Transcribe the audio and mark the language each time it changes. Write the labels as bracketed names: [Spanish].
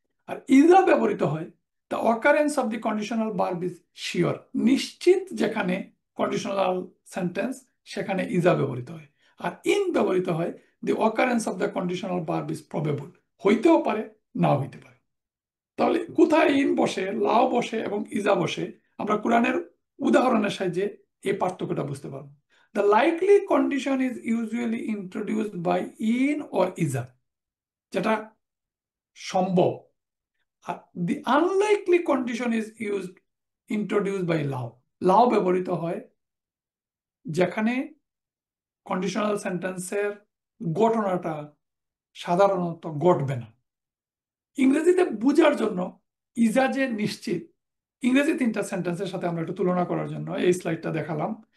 [Bangla] আর ইজা ব্যবহৃত হয়, [English] the occurrence of the conditional verb is sure, [Bangla] নিশ্চিত যেখানে কন্ডিশনাল সেন্টেন্স, সেখানে ইজা ব্যবহৃত হয়। আর ইন ব্যবহৃত হয়, [English] the occurrence of the conditional verb is probable, [Bangla] হইতেও পারে, নাও হইতে পারে। তাহলে কোথায় ইন বসে, লাও বসে এবং ইজা বসে, আমরা কোরআনের উদাহরণের সাহায্যে এই পার্থক্যটা বুঝতে পারবো। [English] The likely condition is usually introduced by in or either, [Bangla] যেটা সম্ভব। [English] আর the unlikely condition is introduced by লাও। [Bangla] লাও ব্যবহৃত হয় যেখানে কন্ডিশনাল সেন্টেন্সের ঘটনাটা সাধারণত ঘটবে না। ইংরেজিতে বুঝার জন্য ইজা যে নিশ্চিত, ইংরেজি তিনটা সেন্টেন্সের সাথে আমরা একটু তুলনা করার জন্য এই স্লাইডটা দেখালাম।